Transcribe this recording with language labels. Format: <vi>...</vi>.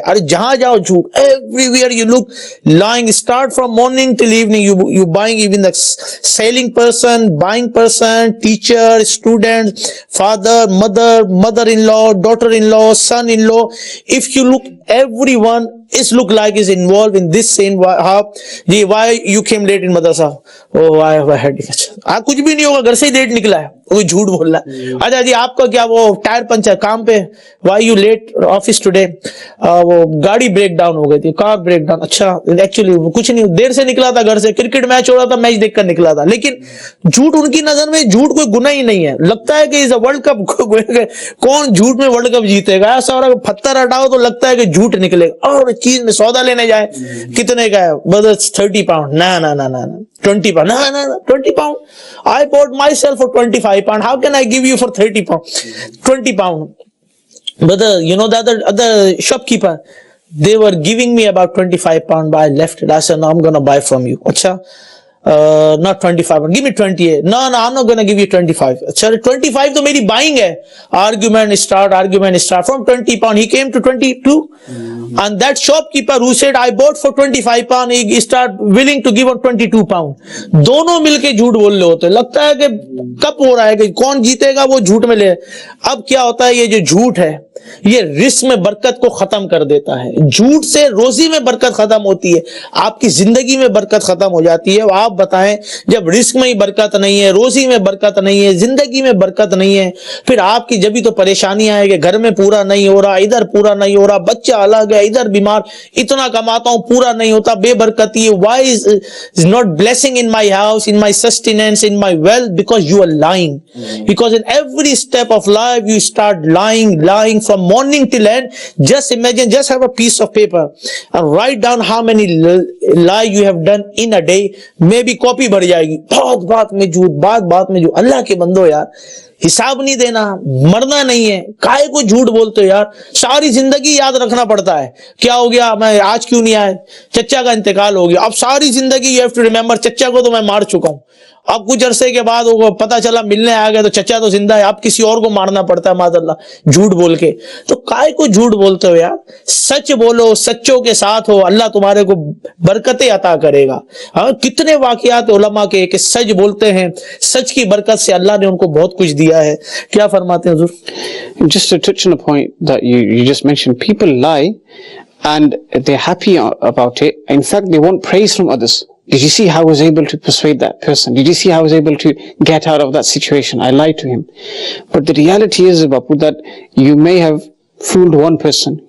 <hi>Are jahan jao jhoot,</hi> <en>everywhere you look, lying, start from morning till evening, you buying, even the selling person, buying person, teacher, student, father, mother-in-law, daughter-in-law, son-in-law. If you look, everyone is look like is involved in this same. Why you came late in madrasa? Oh, I have a headache.</en> <hi>कुछ भी नहीं होगा, घर से ही late निकला है, वो झूठ बोल रहा है. अच्छा जी, आपका क्या वो टायर पंचर काम पे?</hi> <en>Why you late office today?</en> <hi>वो गाड़ी ब्रेक डाउन हो गई थी, कार ब्रेक डाउन. अच्छा, एक्चुअली कुछ नहीं, देर से निकला था घर से, क्रिकेट मैच हो रहा था, मैच देखकर निकला था. लेकिन झूठ उनकी नजर में झूठ कोई गुनाह ही नहीं है. लगता है कि इस वर्ल्ड कप कौन झूठ में वर्ल्ड कप जीतेगा, ऐसा हो रहा है. पत्थर हटाओ तो लगता है कि झूठ निकलेगा. और चीज में सौदा लेने जाए, कितने का है? बस 30 पाउंड. ना 20 pound.</hi> <en>No, 20 pound. I bought myself for 25 pound. How can I give you for 30 pound? 20 pound. But the other shopkeeper, they were giving me about 25 pound, but I left it. I said, no, I'm going to buy from you. Acha, not 25 pound. Give me 28. No, I'm not going to give you 25.</en> <hi>Acha, 25 to meri buying hai.</hi> <en>Argument start from 20 pound. He came to 22. And that shopkeeper who said I bought for 25 pound, he start willing to give on 22 pound.</en> <hi>दोनों मिलके झूठ बोल रहे होते हैं. लगता है कि कब हो रहा है कि कौन जीतेगा, वो झूठ में ले. अब क्या होता है, ये जो झूठ है, ये रिस्क में बरकत को खत्म कर देता है. झूठ से रोजी में बरकत खत्म होती है, आपकी जिंदगी में बरकत खत्म हो जाती है. आप बताएं, जब रिस्क में ही बरकत नहीं है, रोजी में बरकत नहीं है, जिंदगी में बरकत नहीं है, फिर आपकी जब भी तो परेशानी आएगी. घर में पूरा नहीं हो रहा, इधर पूरा नहीं हो रहा, बच्चा अलग है, इधर बीमार, इतना कमाता हूं पूरा नहीं होता, बेबरकती है.</hi> <en>Why is not blessing in my house, in my sustenance, in my wealth? Because you are lying. Because in every step of life you start lying from from morning till end. Just imagine, just have a piece of paper and write down how many lie you have done in a day. Maybe</en> <hi>copy बढ़ जाएगी, बहुत बात में झूठ, बात में झूठ. अल्लाह के बंदो यार, हिसाब नहीं देना, मरना नहीं है, काहे को झूठ बोलते हो यार. सारी जिंदगी याद रखना पड़ता है, क्या हो गया, मैं आज क्यों नहीं आया, चचा का इंतकाल हो गया. अब सारी जिंदगी</hi> <en>you have to remember,</en> <hi>चचा को तो मैं मार चुका हूं. अब कुछ अरसे के बाद वो पता चला मिलने आ गया तो चचा तो जिंदा है, अब किसी और को मारना पड़ता है माज़अल्लाह झूठ बोल के. तो काहे को झूठ बोलते हो यार, सच बोलो, सच्चों के साथ हो, अल्लाह तुम्हारे को बरकतें अता करेगा. हाँ, कितने वाकयात उलमा के कि सच बोलते हैं, सच की बरकत से अल्लाह ने उनको बहुत कुछ दिया है. क्या फरमाते हैं हुजूर?</hi> <en>Just to touch on a point that you just mentioned, people lie and they're happy about it. In fact, they want praise from others. Did you see how I was able to persuade that person? Did you see how I was able to get out of that situation? I lied to him. But the reality is, Bapu, that you may have fooled one person.</en>